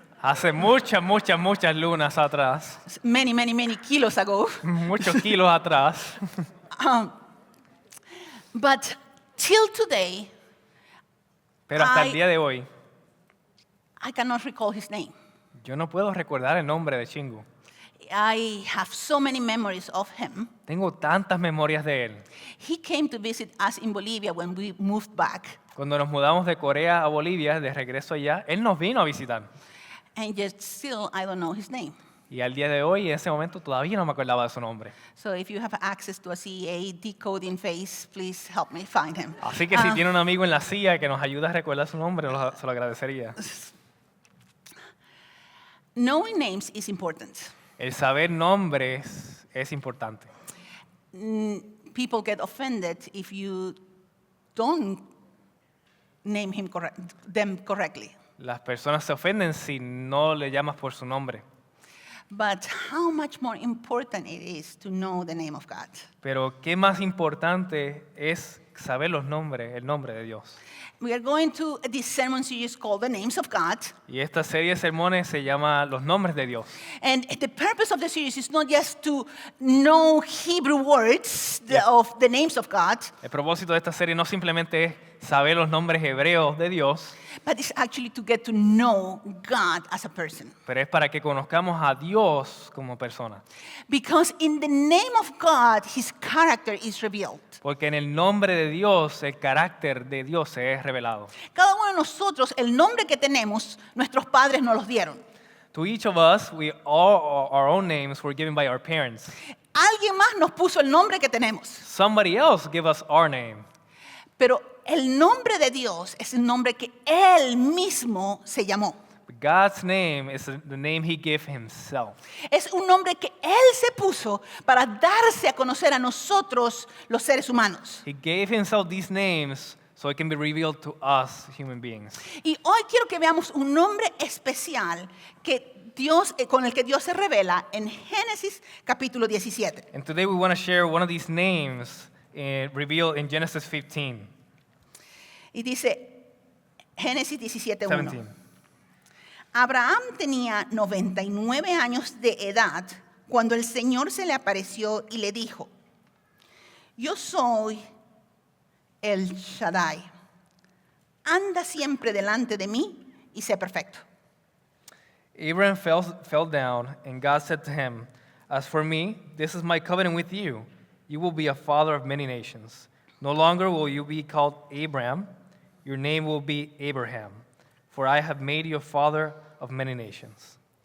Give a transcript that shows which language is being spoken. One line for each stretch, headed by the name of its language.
Spanish: Hace muchas lunas atrás,
English: Many, many, many kilos ago.
Spanish: muchos kilos atrás.
English: But till today,
Spanish: Pero hasta el día de hoy,
English: I cannot recall his name.
Spanish: yo no puedo recordar el nombre de Chingu.
English: I have so many memories of him.
Spanish: Tengo tantas memorias de él.
English: He came to visit us in Bolivia when we moved back.
Spanish: Cuando nos mudamos de Corea a Bolivia, de regreso allá, él nos vino a visitar.
English: And yet still, I don't know his name.
Spanish: Y al día de hoy, en ese momento, todavía no me acordaba de su nombre.
English: So if you have access to a CA decoding face, please help me find him.
Spanish: Así que si tiene un amigo en la CIA que nos ayuda a recordar su nombre, se lo agradecería.
English: Knowing names is important.
Spanish: El saber nombres es importante.
English: People get offended if you don't name them correctly.
Spanish: Las personas se ofenden si no le llamas por su nombre.
English: But how much more important it is to know the name of God.
Spanish: Pero qué más importante es saber los nombres, el nombre de Dios.
English: We are going to this sermon series called The Names of God.
Spanish: Y esta serie de sermones se llama Los nombres de Dios.
English: And the purpose of the series is not just to know Hebrew words of the names of God,
Spanish: El propósito de esta serie no simplemente es saber los nombres hebreos de Dios,
English: but it's actually to get to know God as a person.
Spanish: pero es para que conozcamos a Dios como persona.
English: Because in the name of God, His character is revealed.
Spanish: Porque en el nombre de Dios, el carácter de Dios se es revelado. Cada uno de nosotros, el nombre que tenemos, nuestros padres nos los dieron.
English: To each of us, all our own names were given by our parents.
Spanish: Alguien más nos puso el nombre que tenemos.
English: Somebody else gave us our name.
Spanish: Pero el nombre de Dios es el nombre que Él mismo se llamó.
English: But God's name is the name He gave Himself.
Spanish: Es un nombre que Él se puso para darse a conocer a nosotros, los seres humanos.
English: He gave Himself these names so it can be revealed to us, human beings.
Spanish: Y hoy quiero que veamos un nombre especial que Dios, con el que Dios se revela en Génesis capítulo 17.
English: And today we want to share one of these names revealed in Genesis 15.
Spanish: Y dice Génesis 17:1. 17. Abraham tenía 99 años de edad cuando el Señor se le apareció y le dijo: Yo soy el Shaddai. Anda siempre delante de mí y sé perfecto.
English: Abraham fell down, and God said to him, As for me, this is my covenant with you. You will be a father of many nations. No longer will you be called Abram. Your name will be Abraham. For I have made you a father of many nations.